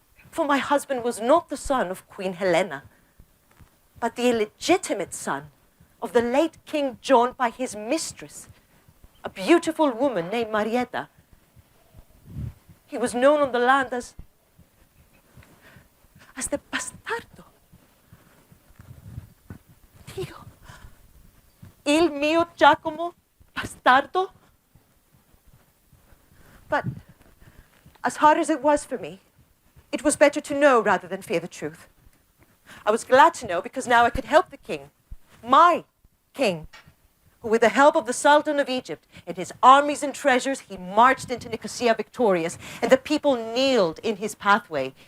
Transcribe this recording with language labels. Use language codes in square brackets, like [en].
[en] For my husband was not the son of Queen Helena, but the illegitimate son of the late King John by his mistress, a beautiful woman named Marietta. He was known on the land as the bastardo. [it] Dio, il mio Giacomo bastardo. [en] But as hard as it was for me, it was better to know rather than fear the truth. I was glad to know because now I could help the king, my king, who with the help of the Sultan of Egypt and his armies and treasures, he marched into Nicosia victorious, and the people kneeled in his pathway.